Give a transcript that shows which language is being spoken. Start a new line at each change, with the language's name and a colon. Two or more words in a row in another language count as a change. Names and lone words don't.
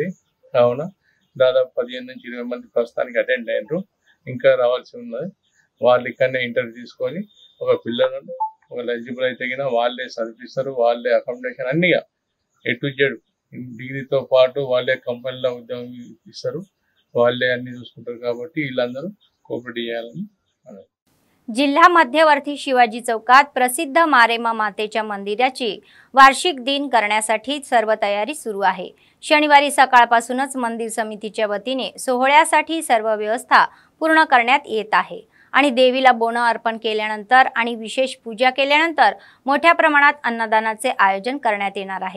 Telugu: కావున దాదాపు 15 నుంచి 20 మంది ప్రస్తుతానికి అటెండ్ అయ్యారు, ఇంకా రావాల్సి ఉన్నది। వాళ్ళు ఇక్కడనే ఇంటర్వ్యూ తీసుకొని ఒక పిల్లలను ఒక ఎలిజిబుల్ అయితే వాళ్ళే చదివిస్తారు, వాళ్ళే అకామిడేషన్ అన్ని
English: A to Z
Telugu: డిగ్రీతో పాటు వాళ్ళే కంపెనీలో ఉద్యోగం ఇస్తారు, వాళ్ళే అన్ని చూసుకుంటారు। కాబట్టి వీళ్ళందరూ కోఆపరేట్ చేయాలని
Marathi: जिल्हा मध्यवर्ती शिवाजी चौकात प्रसिद्ध मारेमा मातेच्या मंदिराची वार्षिक दिन करण्यासाठी सर्व तयारी सुरू आहे। शनिवारी सकाळपासूनच मंदिर समितीच्या वतीने सोहळ्यासाठी सर्व व्यवस्था पूर्ण करण्यात येत आहे आणि देवीला बोनं अर्पण केल्यानंतर आणि विशेष पूजा केल्यानंतर मोठ्या प्रमाणात अन्नदानाचे आयोजन करण्यात येणार आहे।